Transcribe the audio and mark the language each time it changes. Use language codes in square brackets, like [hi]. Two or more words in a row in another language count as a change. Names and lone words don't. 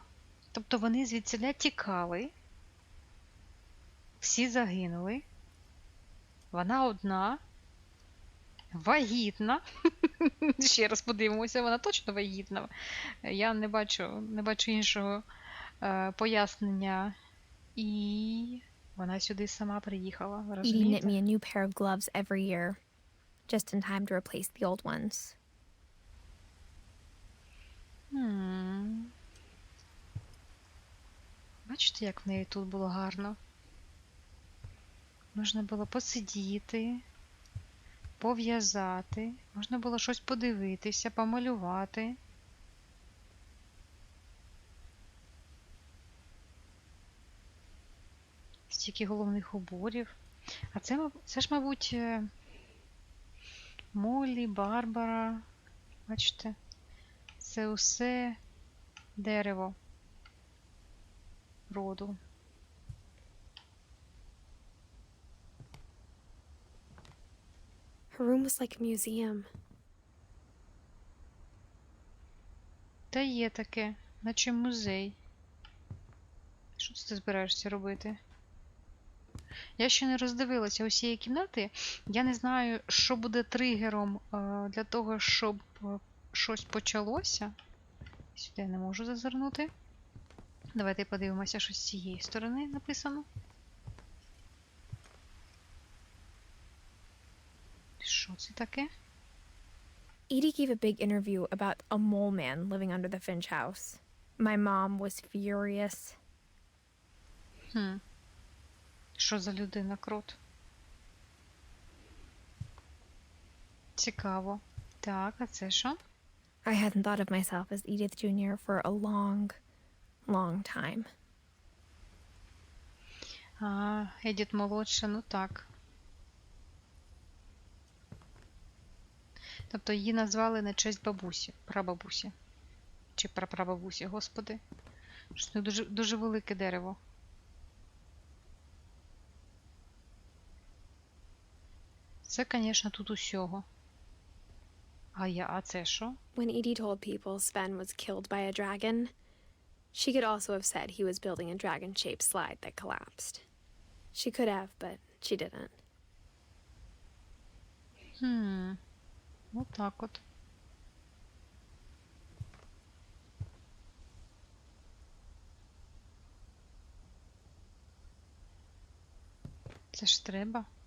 [uk] Тобто вони звідсіля тікали, всі загинули, вона одна, вагітна. Ще раз подивимося, вона точно вагітна. Я не бачу іншого пояснення. І вона сюди сама приїхала. [en] Edie knit me a new pair of gloves every year, just in time to replace the old ones. [uk] Бачите, як в неї тут було гарно? Можна було посидіти, пов'язати, можна було щось подивитися, помалювати. Стільки головних уборів. А це ж, мабуть, Моллі, Барбара. Бачите? Це усе дерево роду. [en] Her room was like a museum. [uk] Та є таке, наче музей. Що ти збираєшся робити? Я ще не роздивилася усієї кімнати. Я не знаю, що буде тригером для того, щоб щось почалося. Сюди я не можу зазирнути. Давайте подивимося, що з цієї сторони написано. Що це таке? [en] Edie gave a big interview about a mole man living under the Finch house. My mom was furious. [uk] Що за людина, крот? Цікаво. Так, а це що? [en] I hadn't thought of myself as Edith Jr. for a long, long time. [uk] Едіт молодша, ну так. Тобто її назвали на честь бабусі, прабабусі. Чи прапрабабусі, господи. Що дуже, дуже велике дерево. Це, звісно, тут усього. А це що? [en] When Edie told people Sven was killed by a dragon, she could also have said he was building a dragon-shaped slide that collapsed. She could have, but she didn't. [uk] Отак от. Це ж треба.